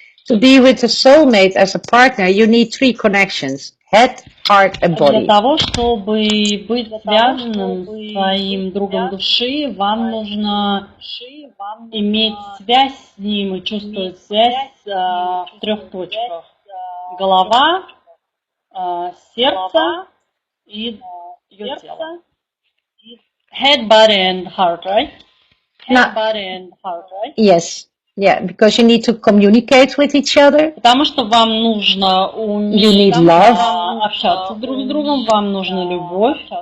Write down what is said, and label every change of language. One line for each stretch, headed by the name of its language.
English: To be with a soulmate as a partner, you need 3 connections: head, heart, and
Russian: Для
English: body.
Russian: того, чтобы быть связанным с своим другом души, вам нужно иметь связь с ним и чувствовать связь в 3 точках. Голова, сердце и ее тело.
English: Head, body and heart, right? Head, body and heart, right? Yes. Yeah, because you need to communicate with each other.
Russian: Потому что вам нужно уметь общаться друг с другом, вам нужна любовь.